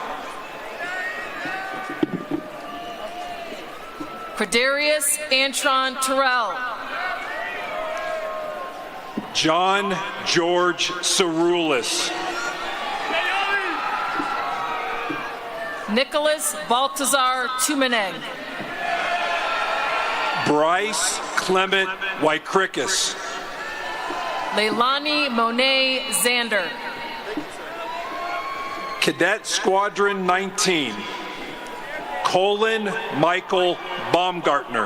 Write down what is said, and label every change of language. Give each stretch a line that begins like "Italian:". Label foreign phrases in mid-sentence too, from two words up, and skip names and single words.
English: Credarius Antron Terrell. John George Cerulis. Nicholas Baltazar Tumeneng. Bryce Clement Wykrikis. Leilani Monet Zander. Cadet Squadron 19. Colin Michael Baumgartner.